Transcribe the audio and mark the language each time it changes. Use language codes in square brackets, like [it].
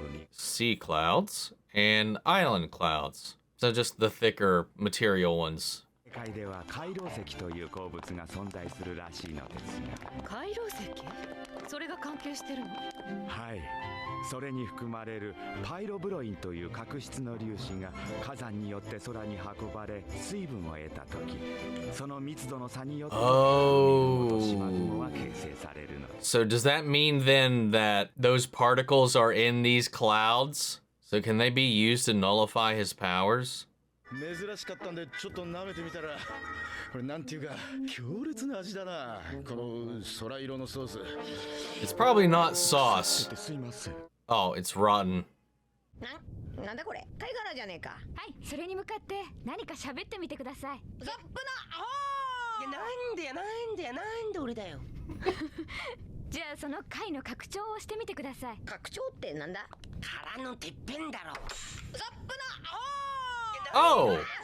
[en] Sea clouds and island clouds. So just the thicker material ones. [ja] 世界では海楼石という鉱物が存在するらしいのですが。海楼石？それが関係してるの？はい。それに含まれるパイロブロインという角質の粒子が火山によって空に運ばれ水分を得たとき、その密度の差によって島雲は形成されるの。 [en] So does that mean then that those particles are in these clouds? So can they be used to nullify his powers? [ja] 珍しかったんでちょっと舐めてみたらこれなんていうか強烈な味だなこの空色のソース [en] It's probably not sauce. Oh, it's rotten. [ja] なんだこれ貝殻じゃねえかはいそれに向かって何か喋ってみてくださいザップななんで俺だよじゃあその貝の拡張をしてみてください拡張ってなんだ殻のてっぺんだろザップなOh!